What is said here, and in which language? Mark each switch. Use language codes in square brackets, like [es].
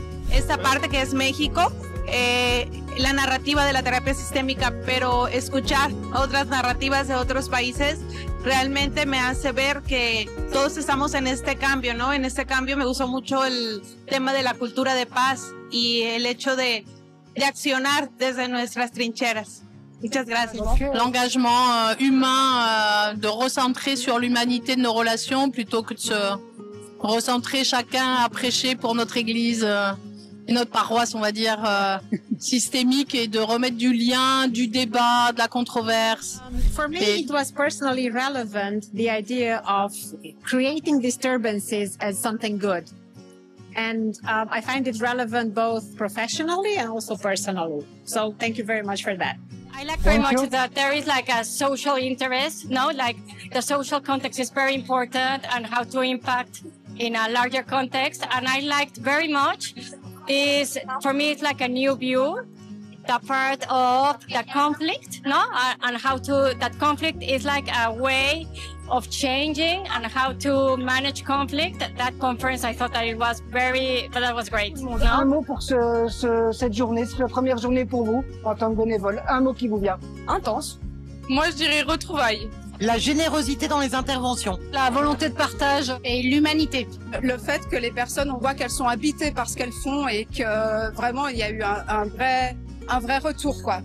[es] Esta parte que es México, la narrativa de la terapia sistémica, pero escuchar otras narrativas de otros países realmente me hace ver que todos estamos en este cambio, ¿no? En este cambio me gustó mucho el tema de la cultura de paz y el hecho de accionar desde nuestras trincheras. Muchas gracias. [fr] L'engagement humain, de recentrer sur l'humanité de nos relations plutôt que de se recentrer chacun à prêcher pour notre église et notre paroisse, on va dire, systémique, et de remettre du lien, du débat, de la controverse. [en] For me, it was personally relevant, the idea of creating disturbances as something good. And I find it relevant both professionally and also personally. So thank you very much for that. I like very much that there is like a social interest, no? Like the social context is very important and how to impact in a larger context. And I liked very much is, for me, it's like a new view, the part of the conflict, no? And how to, that conflict is like a way of changing and how to manage conflict. That conference, I thought that it was that was great. No? [fr] Un mot pour cette journée, c'est la première journée pour vous en tant que bénévole. Un mot qui vous vient. Intense. Moi, je dirais retrouvailles. La générosité dans les interventions. La volonté de partage et l'humanité. Le fait que les personnes, on voit qu'elles sont habitées par ce qu'elles font et que vraiment il y a eu un vrai retour, quoi.